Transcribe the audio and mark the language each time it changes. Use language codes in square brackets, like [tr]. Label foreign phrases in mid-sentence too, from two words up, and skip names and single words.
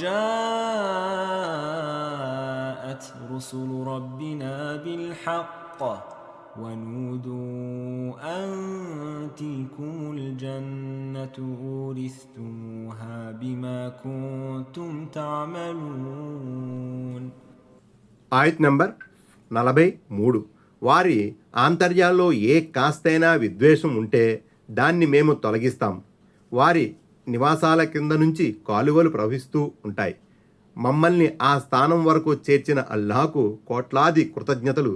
[ar] جاءت رسل ربنا بالحق ونودوا أن تلكم الجنة أورثتموها بما كنتم تعملون. [te] ఆయత్ నంబర్ 43. వారి ఆంతర్యాల్లో ఏ కాస్తైనా విద్వేషం ఉంటే దాన్ని మేము తొలగిస్తాం. వారి నివాసాల కింద నుంచి కాలువలు ప్రవహిస్తూ ఉంటాయి. మమ్మల్ని ఆ స్థానం వరకు చేర్చిన అల్లాహకు కోట్లాది కృతజ్ఞతలు.